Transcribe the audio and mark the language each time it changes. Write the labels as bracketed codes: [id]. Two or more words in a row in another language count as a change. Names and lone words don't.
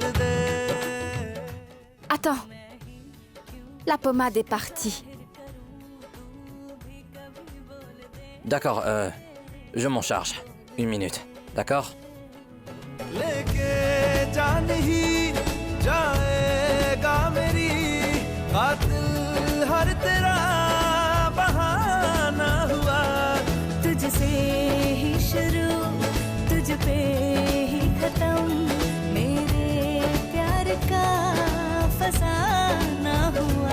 [fr] Attends. La pommade est partie. D'accord, je m'en charge. 1 minute, d'accord? [hi] लेके जा नहीं जाएगा मेरी कातिल हर तेरा बहाना हुआ तुझसे ही शुरू तुझ पे ही खत्म मेरे प्यार का फसाना हुआ